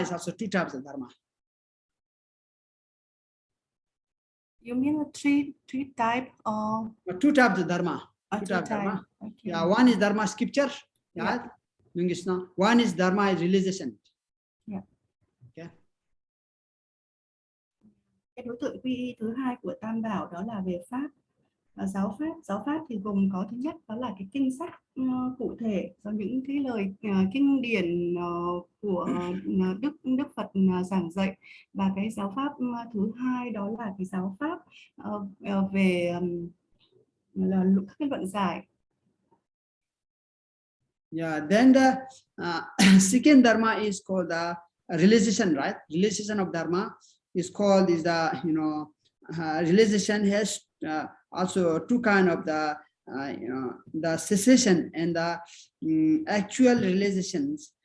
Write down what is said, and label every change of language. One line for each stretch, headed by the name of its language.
English: Is also two types of Dharma. You mean three type of? Two types of Dharma. Two types. Dharma. Okay. Yeah, one is Dharma scripture. Yeah. One is Dharma realization. Yeah. Okay.
Vietnamese: Cái đối tượng quy y thứ hai của Tam Bảo đó là về pháp và giáo pháp. Giáo pháp thì gồm có thứ nhất đó là cái kinh sách cụ thể, do những cái lời kinh điển của Đức Phật giảng dạy, và cái giáo pháp thứ hai đó là cái giáo pháp về các cái luận giải.
English: Yeah, then the second Dharma is called the realization, right? Realization of Dharma is called the realization has also two kind of the cessation and the actual realizations.